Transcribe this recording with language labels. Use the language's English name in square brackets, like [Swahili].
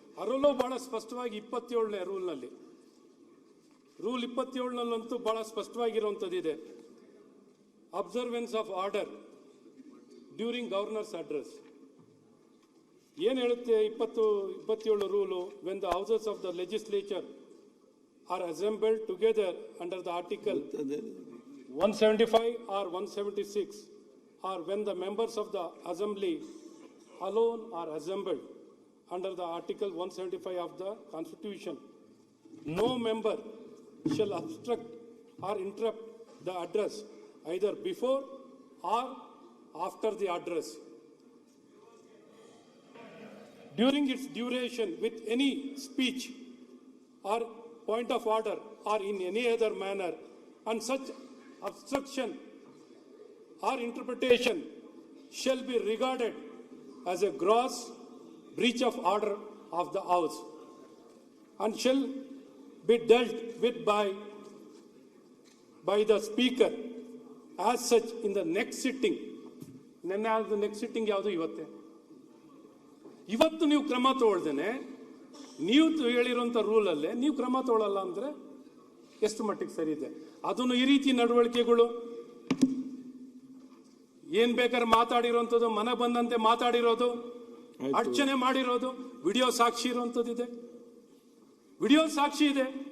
[Kannada] ಅದರಲ್ಲೂ ಬಹಳ ಸ್ಪಷ್ಟವಾಗಿ 27ನೇ ರೂಲ್ನಲ್ಲಿ, ರೂಲ್ 27ನಲ್ಲಂತೂ ಬಹಳ ಸ್ಪಷ್ಟವಾಗಿರುವಂಥದ್ದಿದೆ. Observance of order during governors address ಏನು ಹೇಳುತ್ತೆ 27 rule. [English] When the houses of the legislature are assembled together under the article 175 or 176, or when the members of the assembly alone are assembled under the article 175 of the constitution, no member shall obstruct or interrupt the address either before or after the address during its duration with any speech or point of order or in any other manner, and such obstruction or interpretation shall be regarded as a gross breach of order of the house and shall be dealt with by the speaker as such in the next sitting. [Kannada] ನೆನ್ನೆ ಆದ next sitting ಯಾವುದು? ಇವತ್ತು ನೀವು ಕ್ರಮ ತಗೊಳ್ದೇನೆ ನೀವು ಹೇಳಿರುವಂಥ ರೂಲಲ್ಲೇ ನೀವು ಕ್ರಮ ತಗೊಳ್ಳಲ್ಲ ಅಂದರೆ ಎಷ್ಟು ಮಟ್ಟಿಗೆ ಸರಿ ಇದೆ? ಅದನ್ನು ಈ ರೀತಿ ನಡವಳಿಕೆಗಳು ಏನ್ ಬೇಕಾದ್ರೆ ಮಾತಾಡಿರೋಂಥದ್ದು, ಮನ ಬಂದಂತೆ ಮಾತಾಡಿರೋದು, ಅರ್ಚನೆ ಮಾಡಿರೋದು, ವಿಡಿಯೋ ಸಾಕ್ಷಿ ಇರುವಂಥದ್ದಿದೆ, ವಿಡಿಯೋ ಸಾಕ್ಷಿ ಇದೆ.